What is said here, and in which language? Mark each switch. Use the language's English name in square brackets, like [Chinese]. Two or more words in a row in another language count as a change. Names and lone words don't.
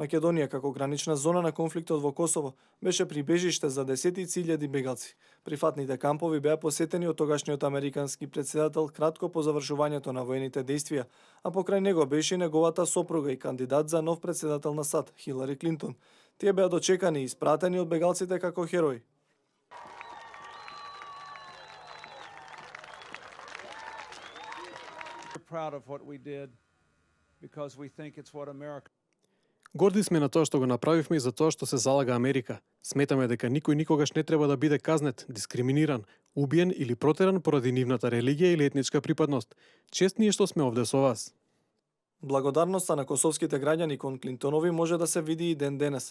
[Macedonian] Македонија, како гранична зона на конфликтот во Косово, беше прибежиште за десетици илјади бегалци. Прифатните кампови беа посетени од тогашниот американски претседател кратко по завршувањето на воените действија, а покрај него беше и неговата сопруга и кандидат за нов претседател на САД, Хилари Клинтон. Тие беа дочекани и испратени од бегалците како херои. [English] Proud of what we did because we think it's what America. [Macedonian] Горди сме на тоа што го направивме и за тоа што се залага Америка. Сметаме дека никој никогаш не треба да биде казнет, дискриминиран, убиен или протеран поради нивната религија или етничка припадност. Чест ни е што сме овде со вас. Благодарноста на косовските граѓани кон Клинтонови може да се види и ден денес.